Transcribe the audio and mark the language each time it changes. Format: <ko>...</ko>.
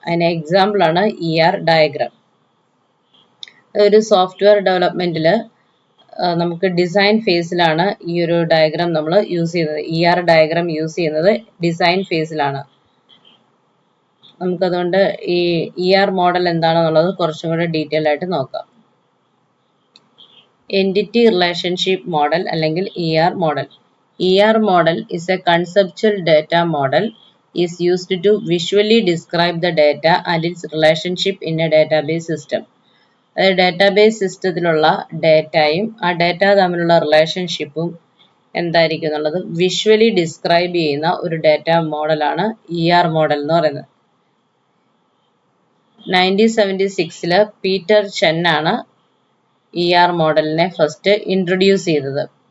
<ml>അതിന് എക്സാമ്പിൾ ആണ് ER diagram. ഒരു സോഫ്റ്റ്വെയർ ഡെവലപ്മെന്റിൽ നമുക്ക് ഡിസൈൻ ഫേസിലാണ് ഈ ഒരു ഡയഗ്രാം നമ്മൾ യൂസ് ചെയ്യുന്നത്. ER ഡയഗ്രാം യൂസ് ചെയ്യുന്നത് ഡിസൈൻ ഫേസിലാണ്. നമുക്കതുകൊണ്ട് ഈ ER മോഡൽ എന്താണെന്നുള്ളത് കുറച്ചും കൂടെ ഡീറ്റെയിൽ ആയിട്ട് നോക്കാം. എൻറ്റിറ്റി റിലേഷൻഷിപ്പ് മോഡൽ അല്ലെങ്കിൽ ER model.</ml> <en>ER model is a conceptual data model is used to visually describe the data and its relationship in a database system.</en> <ml>അതായത് database സിസ്റ്റത്തിലുള്ള ഡാറ്റയും ആ ഡാറ്റ തമ്മിലുള്ള റിലേഷൻഷിപ്പും എന്തായിരിക്കും എന്നുള്ളത് വിഷ്വലി ഡിസ്ക്രൈബ് ചെയ്യുന്ന ഒരു ഡാറ്റ മോഡലാണ് മോഡൽ എന്ന് പറയുന്നത്. 1976 പീറ്റർ ചെൻ ആണ് മോഡലിനെ ഫസ്റ്റ് ഇൻട്രൊഡ്യൂസ് ചെയ്തത്.</ml>